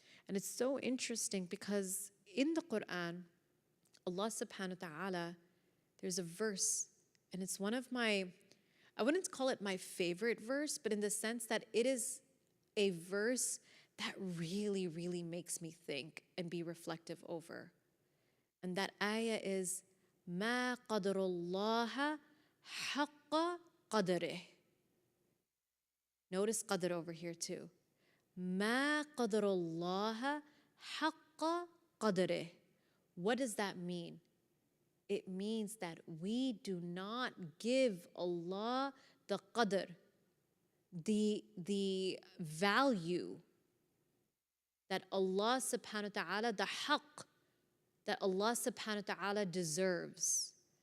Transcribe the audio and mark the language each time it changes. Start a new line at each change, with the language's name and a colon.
English: And it's so interesting because in the Quran, Allah subhanahu wa ta'ala, there's a verse, and it's one of my, I wouldn't call it my favorite verse, but in the sense that it is a verse that really, really makes me think and be reflective over. And that ayah is,
Arabic: مَا قَدْرُ اللَّهَ حَقَّ قَدْرِهِ.
English: Notice qadr over here too.
Arabic: مَا قَدْرُ اللَّهَ حَقَّ قَدْرِهِ.
English: What does that mean? It means that we do not give Allah the qadr, the value that Allah subhanahu wa ta'ala, the haqq that Allah subhanahu wa ta'ala deserves.